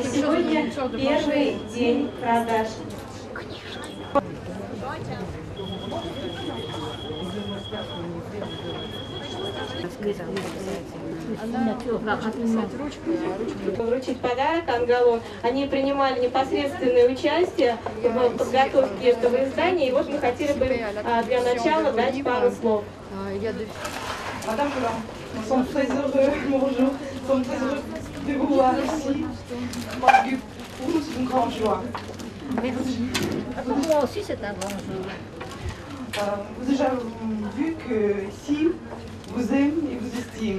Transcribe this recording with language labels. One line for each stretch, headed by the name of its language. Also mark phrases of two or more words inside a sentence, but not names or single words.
Russian: Сегодня первый день продаж. Вручить подарок Анголон. Они принимали непосредственное участие в подготовке этого издания, и вот мы хотели бы для начала дать пару слов.
French: Madame Blanc, nous sommes très heureux, bonjour, nous sommes très heureux de vous voir ici, parce que pour nous c'est une grande joie. Merci. Pour moi aussi c'est un grand jour. Vous avez déjà vu que ici vous aime et vous estime.